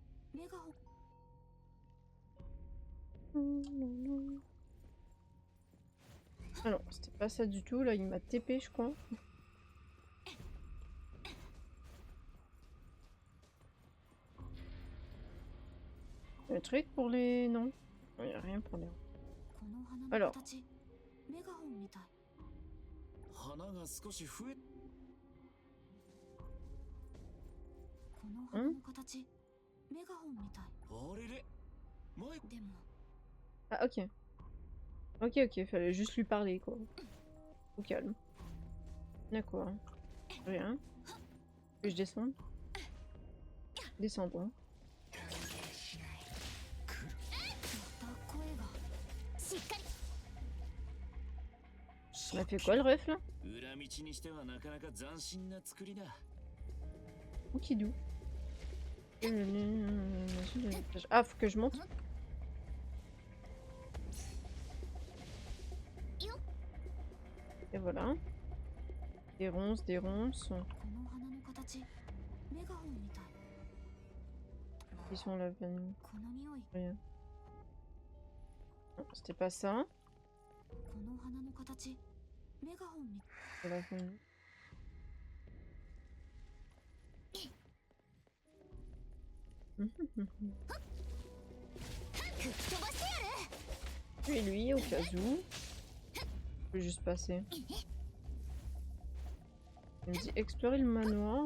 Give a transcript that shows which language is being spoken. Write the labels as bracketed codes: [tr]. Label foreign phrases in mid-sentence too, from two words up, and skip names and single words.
[ja] メガホン [fr] Ah non, c'était pas ça du tout. Là, il m'a TP, je crois. Un truc pour les... Non. Il n'y a rien pour les... [ja] この花の [fr] Alors. [ja] 形メガホンみたい。花が少し増えこの花の形メガホンみたい。あれれ前でも [fr] Ah, ok. Ok, ok. Fallait juste lui parler, quoi. Au calme. D'accord. Rien. Puis je descends. Descendons. [ja] また声が。しっかり。 [fr] On a fait quoi, le ref, là? [ja] 裏道にしてはなかなか斬新な作りだ。 [fr] Oukidou. Ah, faut que je monte. Et voilà. Des ronces, des ronces. [ja] この花の形メガホンみたい。 [fr] Ils sont là, venus. [ja] この匂い [fr] Rien. Non, c'était pas ça. [ja] この花の形メガホンみたい。 [fr] C'est la venue. Puis lui, au cas où. Je peux juste passer. Il me dit explorer le manoir.